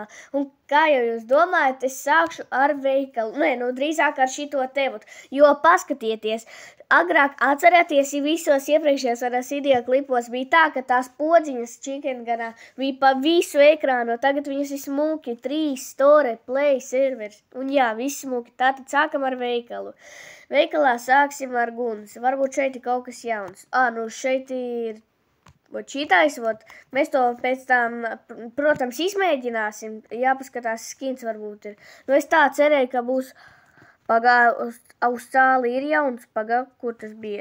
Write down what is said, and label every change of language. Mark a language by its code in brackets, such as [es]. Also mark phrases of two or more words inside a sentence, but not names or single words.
[lv] Un kā jau jūs domājat, es sākšu ar veikalu, drīzāk ar šito tevu, jo paskatieties, agrāk atcerieties, ja visos iepriekšējos video klipos bija tā, ka tās podziņas Chicken Gunā bija pa visu ekrānu, tagad viņas ir smuki, 3, [en] store, play, servers, [lv] un jā, visi smuki, tātad sākam ar veikalu. Veikalā sāksim ar gunas, varbūt šeit ir kaut kas jauns. Šeit ir šitais, mēs to pēc tam, protams, izmēģināsim, jāpaskatās skins varbūt ir. Es tā cerēju, ka būs uz cāli ir jauns, kur tas bija?